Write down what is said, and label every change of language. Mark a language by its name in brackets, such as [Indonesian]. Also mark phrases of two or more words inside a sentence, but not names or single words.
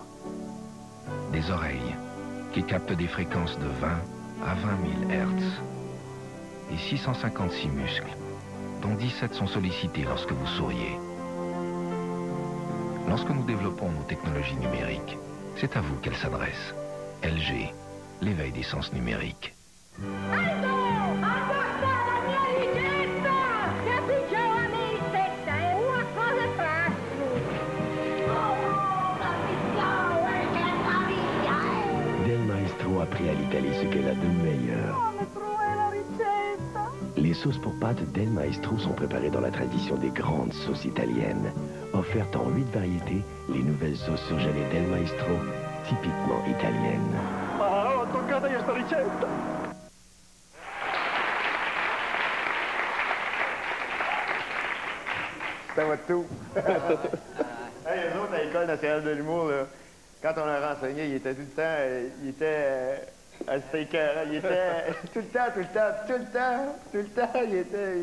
[French] Des oreilles qui captent des fréquences de 20 à 20 000 Hertz. Et 656 muscles, dont 17 sont sollicités lorsque vous souriez. Lorsque nous développons nos technologies numériques, c'est à vous qu'elles s'adressent. LG, l'éveil des sens numériques. Del Maestro a appris à l'Italie ce qu'elle a de meilleur. Les sauces pour pâtes Del Maestro sont préparées dans la tradition des grandes sauces italiennes. Offertes en 8 variétés, les nouvelles sauces surgelées Del Maestro, typiquement italiennes. [Italian] Ma, ho toccato io sta ricetta! [French] Ça va tout. Hey, les autres, à l'École nationale de l'humour, là, quand on a renseigné, il était tout le temps, c'était écœurant. Il était tout le temps, il était...